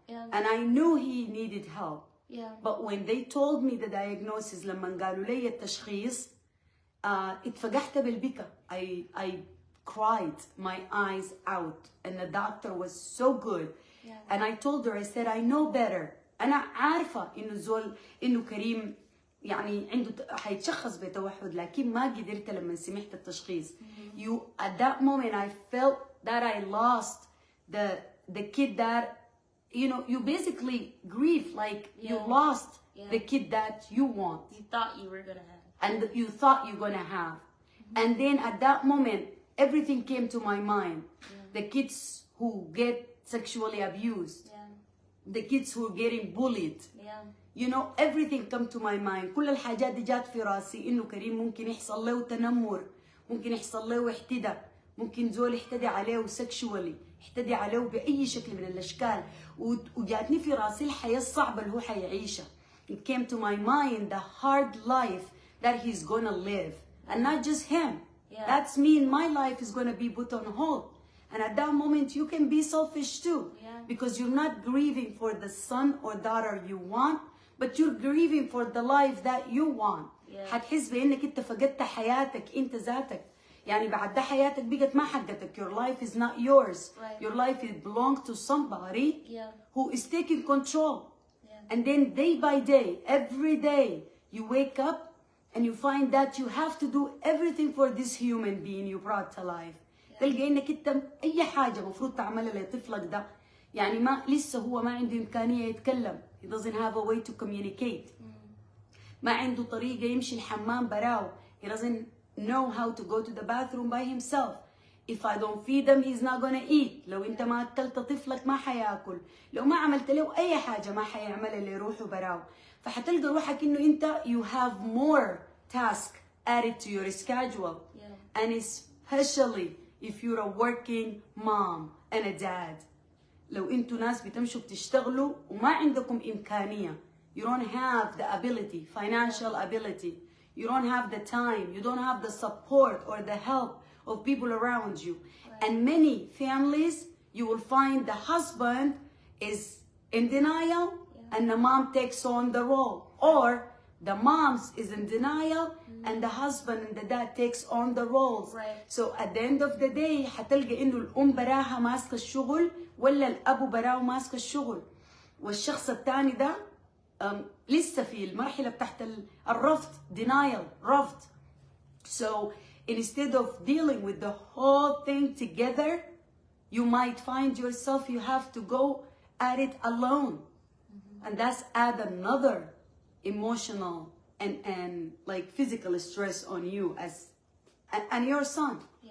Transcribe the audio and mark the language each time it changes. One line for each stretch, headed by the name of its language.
English: And I knew he needed help. But when they told me the diagnosis,
Arabic: لما قالوا لي التشخيص, اتفجعت بالبكا.
English: I cried my eyes out, and the doctor was so good. And I told her, I said, I know better.
Arabic: أنا عارفة إنه كريم يعني عنده حيتشخص بتوحد، لكن ما قدرت لما سمعت التشخيص.
English: At that moment I felt that I lost the kid that, you know, you basically grieve like you lost the kid that you want. You thought you were gonna have. And you thought you're gonna have. And then at that moment, everything came to my mind. The kids who get sexually abused. The kids who are getting bullied. You know, everything come to my mind.
Arabic: كل الحاجات دي جات في راسي إنه كريم ممكن يحصل له تنمر، ممكن يحصل له احتداء، ممكن زول يحتدي عليه sexually، يحتدي عليه بأي شكل من الأشكال، وجاتني في راسي الحياة الصعبة اللي هو حيعيشها.
English: It came to my mind the hard life that he's gonna live, and not just him. That's mean my life is gonna be put on hold. And at that moment, you can be selfish too, because you're not grieving for the son or daughter you want, but you're grieving for the life that you want.
Arabic: حتحس بأنك أنت فقدت حياتك أنت ذاتك. يعني بعد ده حياتك بقت ما حقتك.
English: Your life is not yours. Your life belongs to somebody who is taking control. And then day by day, every day, you wake up and you find that you have to do everything for this human being you brought to life.
Arabic: تلقى انك انت اي حاجه المفروض تعملها لطفلك ده، يعني ما لسه هو ما عنده امكانيه يتكلم.
English: He doesn't have a way to communicate.
Arabic: ما عنده طريقه يمشي الحمام براو.
English: He doesn't know how to go to the bathroom by himself. If I don't feed him he's not gonna eat.
Arabic: لو انت ما اكلت طفلك ما حياكل. لو ما عملت له اي حاجه ما حيعمل اللي يروح براو. فحتلقى روحك انه انت
English: you have more task added to your schedule. And especially if you're a working mom and a dad.
Arabic: لو انتوا ناس بتمشوا بتشتغلوا وما عندكم امكانيه.
English: You don't have the ability, financial ability. You don't have the time. You don't have the support or the help of people around you. And many families, you will find the husband is in denial and the mom takes on the role. Or the moms is in denial and the husband and the dad takes on the roles. So at the end of the day
Arabic: حتلقى انه الام براها ماسكه الشغل ولا الاب براه ماسكه الشغل. والشخص الثاني ده لسه في المرحله بتاعت الرفض, denial, رفض.
English: So instead of dealing with the whole thing together, you might find yourself you have to go at it alone. And that's add another emotional and like physical stress on you as and your son.